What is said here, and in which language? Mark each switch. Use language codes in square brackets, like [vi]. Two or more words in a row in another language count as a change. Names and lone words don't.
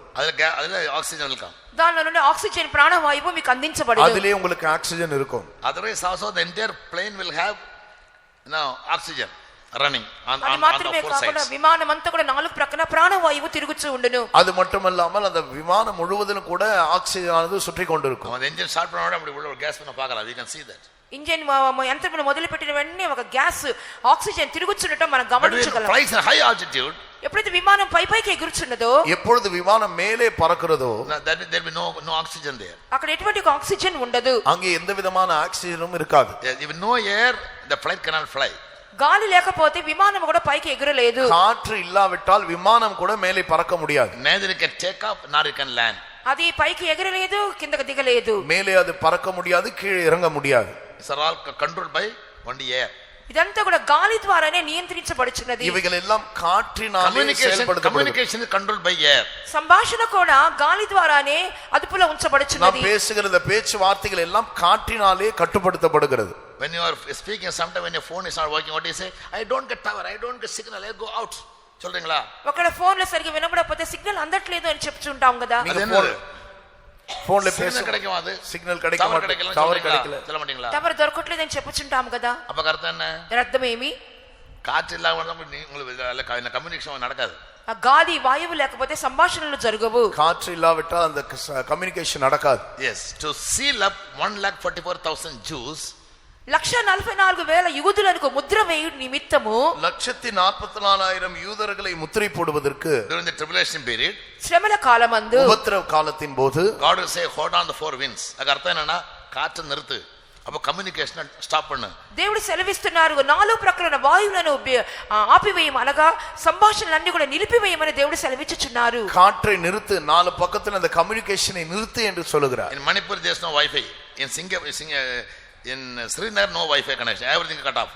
[ta] அதுல ஆக்சிஜன் [en] will come. [te] దానిలో నుండి ఆక్సిజన్ ప్రాణవాయువు మీకు అందించబడును. [ta] அதிலே உங்களுக்கு ஆக்சிஜன் இருக்கும். [en] Otherwise also the entire plane will have oxygen running on [te] అది మాత్రమే కాకుండా విమానం అంతా కూడా నాలుగు ప్రక్కన ప్రాణవాయువు తిరుగుతూ ఉండును. [ta] அது மட்டுமல்லாமல் அந்த விமானம் முழுவதிலும் கூட ஆக்சிஜன் ஆனது சுற்றி கொண்டிருக்கும். அந்த [en] engine start [ta] பண்ண உடனே அப்படி உள்ள ஒரு கேஸ் பண்ண பார்க்கலாம். [en] we can see that. [te] ఇంజిన్ యంత్రమును మొదలుపెట్టిన వెంటనే ఒక గ్యాస్ ఆక్సిజన్ తిరుగుచుండటం మనం గమనించగలం. [en] flies in high altitude, [te] ఎప్పుడైతే విమానం పైకి ఎగురుచున్నదో, [ta] எப்பொழுது விமானம் மேலே பறக்கிறதோ, [en] there will be no oxygen there. [te] అక్కడ ఎటువంటి ఆక్సిజన్ ఉండదు. [ta] அங்கே எந்த விதமான ஆக்சிஜனும் இருக்காது. [en] If no air, the flight cannot fly. [te] గాలి లేకపోతే విమానం కూడా పైకి ఎగురలేదు. [ta] காற்று இல்லாவிட்டால் விமானம் கூட மேலே பறக்க முடியாது. [en] Neither it can take off nor it can land. [te] అది పైకి ఎగరలేదు, కిందకి దిగలేదు. [ta] மேலே அது பறக்க முடியாது, கீழே இறங்க முடியாது. [en] These are all controlled by only air. [te] ఇదంతా కూడా గాలి ద్వారానే నియంత్రించబడుచున్నది. [ta] இவைகள் எல்லாம் காற்றினாலே செயல்படுத்தப்படுகிறது. [en] Communication is controlled by air. [te] సంభాషణ కూడా గాలి ద్వారానే అదుపులో ఉంచబడుచున్నది. [ta] நாம் பேசுகிற இந்த பேச்சு வார்த்தைகள் எல்லாம் காற்றினாலே கட்டுப்படுத்தப்படுகிறது. [en] When you are speaking, sometime when your phone is not working, what do you say? I don't get power, I don't get signal, I go out. [ta] சொல்றீங்களா? [te] ఒకవేళ ఫోన్ లో సరిగ్గా వినబడకపోతే సిగ్నల్ అందట్లేదు అని చెప్తుంటాం కదా. [ta] ఫోన్లో பேச கிடைக்கும், அது சிக்னல் கிடைக்க மாட்டேங்குது, டவர் கிடைக்கல, சொல்ல மாட்டீங்களா? [te] టవర్ దొరకట్లేదు అని చెప్పుచుంటాం కదా. [ta] அப்ப அர்த்தம் என்ன? [te] అర్థం ఏమి? [ta] காற்று இல்லாம உங்களுக்கு கம்யூனிகேஷன் நடக்காது. [te] ఆ గాలి వాయువు లేకపోతే సంభాషణలు జరగవు. [ta] காற்று இல்லாவிட்டால் அந்த கம்யூனிகேஷன் நடக்காது. [en] Yes, to seal up 1,44,000 Jews, [te] 1,44,000 యూదులకు ముద్ర వేయు నిమిత్తము [ta] 1,44,000 யூதர்களை முத்திரை போடுவதற்கு [en] during the tribulation period, [te] శ్రమల కాలమందు, [ta] உபத்திரவ காலத்தின் போது, [en] God will say hold on the four winds. [ta] அதுக்கு அர்த்தம் என்னன்னா காற்று நிறுத்து, அப்ப [en] communication stop [ta] பண்ணு. [te] దేవుడు సెలవిస్తున్నారు, నాలుగు ప్రక్కల వాయువులను ఆపివేయము అనగా సంభాషణలన్నీ కూడా నిలిపివేయమని దేవుడు సెలవిచ్చుచున్నారు. [ta] காற்றை நிறுத்து, நாலு பக்கத்துல அந்த கம்யூனிகேஷனை நிறுத்து என்று சொல்லுகிறார். [en] In Manipur there is no Wi-Fi. In Srinagar no Wi-Fi connection, everything cut off.